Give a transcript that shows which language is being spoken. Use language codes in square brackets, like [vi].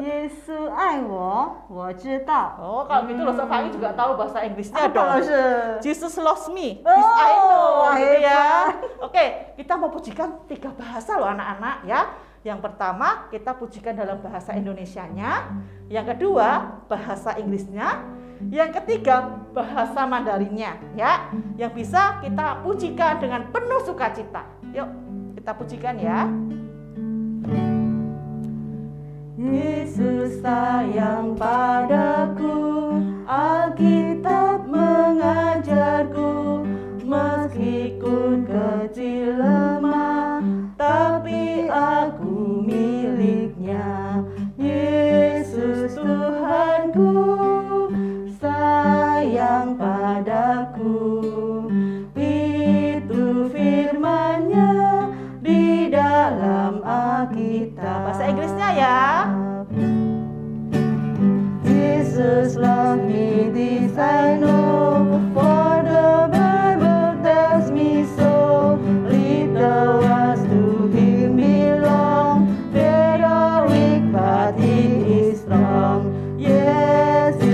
[zh] Yesus爱我，我知道。 [id] Oh, kalau gitu Los Fang juga tahu bahasa Inggrisnya Apa dong. loh, Sir? [en] Jesus loves me. Oh, This I know, [id] gitu ya. hebat. Oke, kita mau pujikan 3 bahasa loh anak-anak ya. Yang pertama, kita pujikan dalam bahasa Indonesianya. Yang kedua, bahasa Inggrisnya. Yang ketiga, bahasa Mandarinnya ya. Yang bisa kita pujikan dengan penuh sukacita. Yuk, kita pujikan ya. Yesus sayang padaku, Alkitab mengajarku, meskipun kecil lemah, tapi aku miliknya. Yesus Tuhanku, sayang padaku. Itu firman-Nya di dalam Alkitab. Bahasa Inggrisnya ya. [en] Jesus love me, this I know, for the Bible tells me so. Little ones to Him belong, they are weak but He is strong. Yes.